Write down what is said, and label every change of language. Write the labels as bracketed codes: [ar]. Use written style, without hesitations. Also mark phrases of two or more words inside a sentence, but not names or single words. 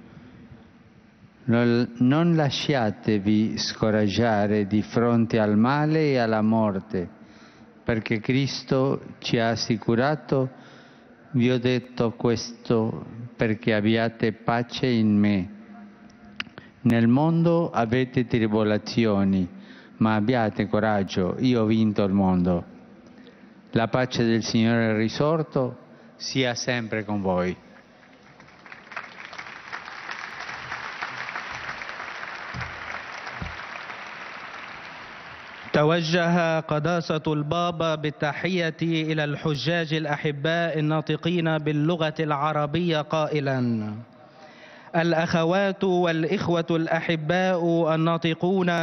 [it] Non lasciatevi scoraggiare di fronte al male e alla morte, perché Cristo ci ha assicurato: vi ho detto questo perché abbiate pace in me. Nel mondo avete tribolazioni, ma abbiate coraggio, io ho vinto il mondo. La pace del Signore risorto sia sempre con voi. [ar] توجه قداسة البابا بالتحية إلى الحجاج الأحباء الناطقين باللغة العربية قائلا: الأخوات والإخوة الأحباء الناطقون